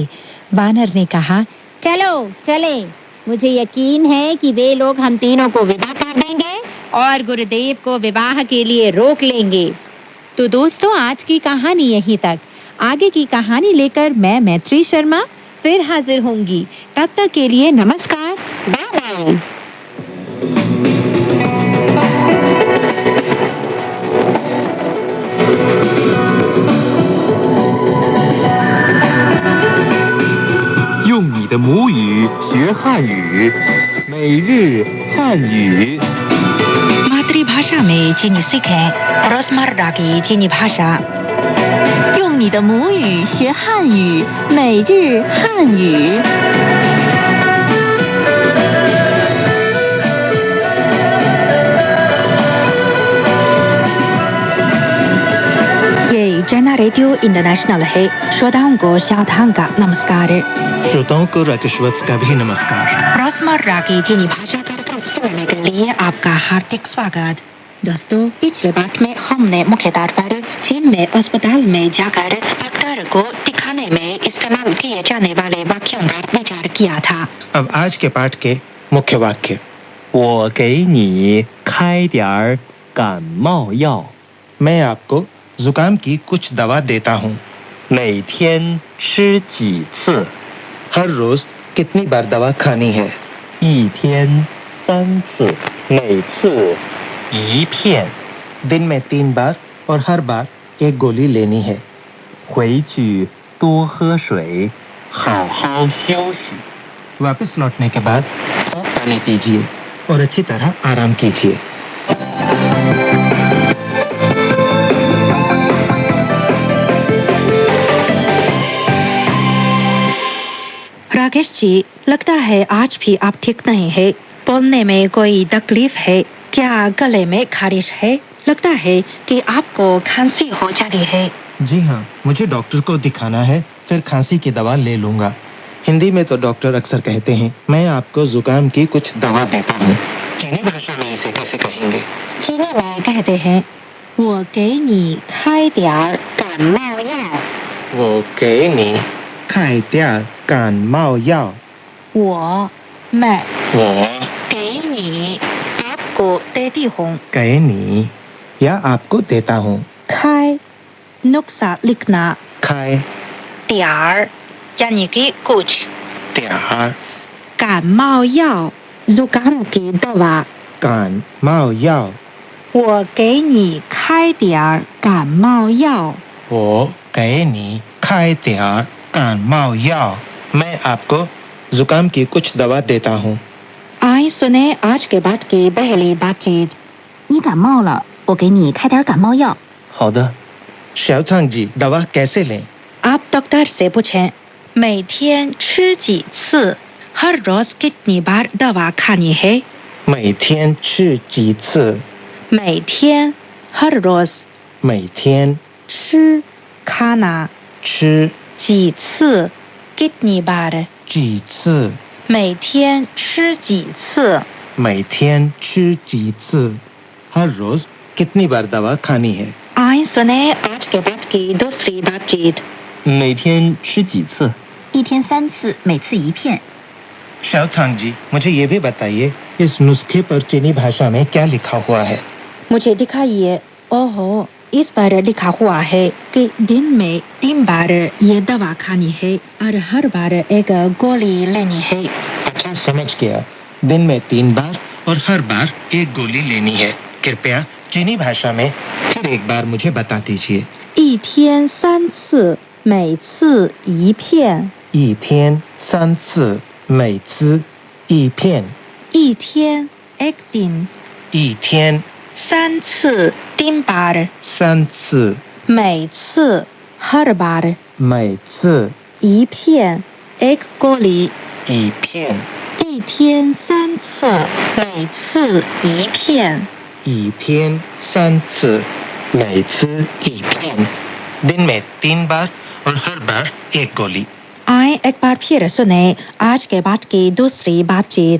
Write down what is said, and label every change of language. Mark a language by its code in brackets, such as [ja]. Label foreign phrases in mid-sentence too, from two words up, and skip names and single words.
[hi] वानर ने कहा, चलो चले, मुझे यकीन है कि वे लोग हम तीनों को विदा कर देंगे और गुरुदेव को विवाह के लिए रोक लेंगे। तो दोस्तों, आज की कहानी यहीं तक। आगे की कहानी लेकर मैं मैत्री शर्मा फिर हाजिर होंगी। तब तक के लिए नमस्कार, बाय बाय। [zh] 用你的母语学汉语，每日汉语。 [hi] मातृभाषा में चीनी सीखें, रोजमर्रा की चीनी भाषा। [zh] 用你的母语学汉语，每日汉语。 [hi] ये चैना रेडियो इंटरनेशनल है। श्रोताओं को शातांग का नमस्कार। श्रोताओं को राकेशवत्स का भी नमस्कार। रोजमर्रा की चीनी भाषा कार्यक्रम सुनने के लिए आपका हार्दिक स्वागत। दोस्तों, पिछले बात में हमने मुख्य तौर पर चीन में अस्पताल में जाकर डॉक्टर को दिखाने में इस्तेमाल किए जाने वाले वाक्यों पर विचार किया था। अब आज के पाठ के मुख्य वाक्य। [zh] 我给你开点儿感冒药， [hi] मैं आपको जुकाम की कुछ दवा देता हूँ। [zh] 每天吃几次？ [hi] हर रोज कितनी बार दवा खानी है? [zh] 一天3次，每次一片。 [hi] दिन में 3 बार और हर बार एक गोली लेनी है। [zh] 回去多喝水，好好休息。 [hi] वापस लौटने के बाद खूब पानी पीजिए और अच्छी तरह आराम कीजिए। राकेश जी, लगता है आज भी आप ठीक नहीं है। बोलने में कोई तकलीफ है क्या? गले में खारिश है? लगता है कि आपको खांसी हो जा रही है। जी हाँ, मुझे डॉक्टर को दिखाना है, फिर खांसी की दवा ले लूंगा। हिंदी में तो डॉक्टर अक्सर कहते हैं, मैं आपको जुकाम की कुछ दवा देता हूँ। चीनी भाषा में इसे कैसे कहेंगे? चीनी में कहते हैं, [zh] 我给你开点儿感冒药。 वो给你开点儿感冒药。我 मैं 我 [hi] 给 आपको देती हूँ। 给你 या आपको देता हूँ। खाए नुस्खा लिखना। [zh] 开 [hi] त्यार यानी कि कुछ। [zh] 点儿 [hi] 感冒药 जुकाम की दवा। [zh] 感冒药我给你开点儿感冒药。我给你开点儿感冒药 [hi] मैं आपको जुकाम की कुछ दवा देता हूँ। आइए सुने आज के बाद की पहली बातचीत। [zh] 你感冒了，我给你开点感冒药。 [hi] 好的，小仓 जी दवा कैसे लें? आप डॉक्टर से पूछें [zh] 每天吃几次 [hi] हर रोज कितनी बार दवा खानी है? [zh] 每天吃几次？ [hi] 每天 हर रोज [zh] 每天吃 खाना 吃 [hi] 几次 कितनी बार [zh] 几次？每天吃几次每天吃几次？ [hi] हर रोज कितनी बार दवा खानी है? आइए सुने आज के बाद की दूसरी बातचीत। [zh] 每天吃几次？一天3次，每次1片。 [hi] शाओथांग जी मुझे ये भी बताइए इस नुस्खे पर चीनी भाषा में क्या लिखा हुआ है? मुझे दिखाइए। ओहो, इस पर लिखा हुआ है कि दिन में 3 बार ये दवा खानी है और हर बार एक गोली लेनी है। अच्छा समझ गया। दिन में 3 बार और हर बार एक गोली लेनी है। कृपया चीनी भाषा में फिर एक बार मुझे बता दीजिए। [zh] 一天3次，每次1片。一天3次，每次1片。 [hi] 一天 एक दिन [zh] 一天 [hi] 3次 3 बार [zh] 3次， [hi] 每次 हर बार [zh] 每次 [hi] 1片 एक गोली [zh] 1 片。一天3次，每次1片。一天3次，每次1 片。 [hi] दिन में 3 बार और हर बार एक गोली। आए एक बार फिर सुने आज के बाद की दूसरी बातचीत।